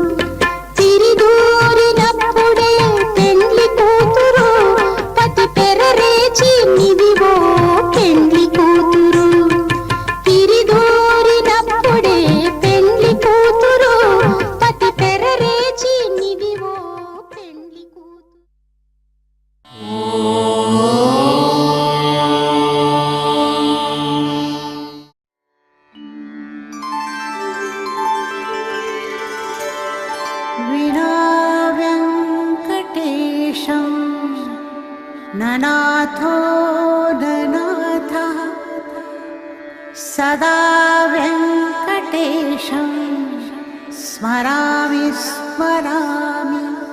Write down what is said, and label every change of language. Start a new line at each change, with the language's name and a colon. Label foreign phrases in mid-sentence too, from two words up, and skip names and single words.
Telugu: తిరిదూరినప్పుడే పెండ్లి కూతురు పతి పెరరేచి నిదివో పెండ్లి కూతురు తిరిదూరినప్పుడే పెండ్లి కూతురు పతి పెరరేచి నిదివో పెండ్లి కూతురు
Sanskrit: विना वेङ्कटेशं ननाथो ननाथः सदा वेङ्कटेशं स्मरामि स्मरामि